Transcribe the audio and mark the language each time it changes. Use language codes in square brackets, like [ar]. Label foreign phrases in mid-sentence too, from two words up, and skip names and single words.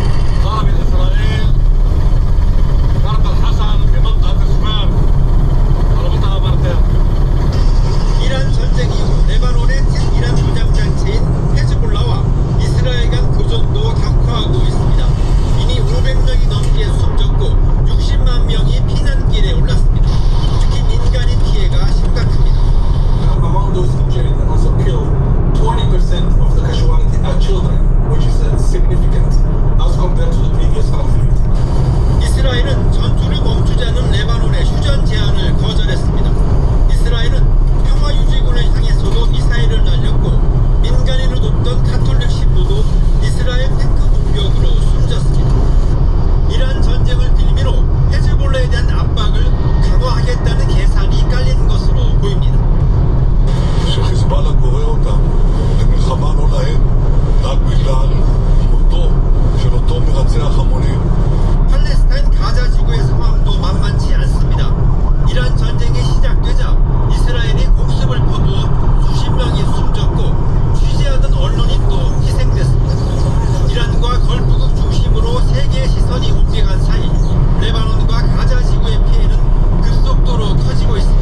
[ko] 이란 전쟁 이후 레바논의 친이란 무장단체인 헤즈볼라와 이스라엘 간 교전도 격화하고 있습니다. 이미 500명이 넘게 숨졌고 60만 명이 피난길에 올랐습니다. 특히 민간인 피해가 심각합니다. [en] Among those injured and also killed, 20% of the casualties are children, which is significant as compared to the previous conflict. [ko] 이스라엘은 전투를 멈추자는 레바논의 휴전 제안을 거절했습니다. 이스라엘은 평화유지군을 향해서도 미사일을 날렸고 민간인을 돕던 가톨릭 신부도 이스라엘 탱크 공격으로 숨졌습니다. 이란 전쟁을 빌미로 헤즈볼라에 대한 압박을 강화하겠다는 계산이 깔린 것으로 보입니다. [he] שחיזבאללה קורא אותם למלחמה לא להם רק בגלל מותו של אותו מרצח המונים. [ko] 팔레스타인 가자 지구의 상황도 만만치 않습니다. 이란 전쟁이 시작되자 이스라엘이 공습을 퍼부어 수십 명이 숨졌고 취재하던 언론인도 희생됐습니다. 이란과 걸프국 중심으로 세계의 시선이 옮겨간 사이 레바논과 가자 지구의 피해는 급속도로 커지고 있습니다.